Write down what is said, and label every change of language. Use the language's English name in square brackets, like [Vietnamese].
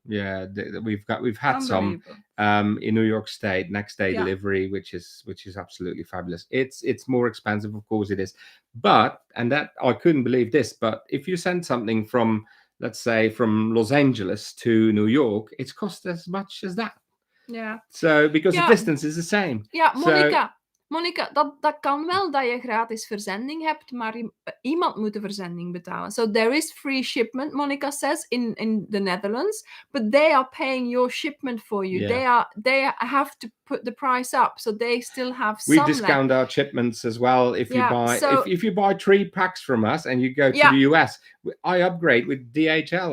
[English] Yeah, we've had some in New York State, next day delivery, which is absolutely fabulous. It's more expensive, of course it is, but that I couldn't believe this, but if you send something from, let's say, from Los Angeles to New York, it's cost as much as that. Yeah. So because the distance is the same. [Dutch] Ja, Monica, dat kan wel dat je gratis verzending hebt, maar iemand moet de verzending betalen. [English] So there is free shipment, Monica says, in the Netherlands, but they are paying your shipment for you. Yeah. They have to put the price up, so they still have some. We discount our shipments as well. If you buy if you buy 3 packs from us and you go to the US, I upgrade with DHL.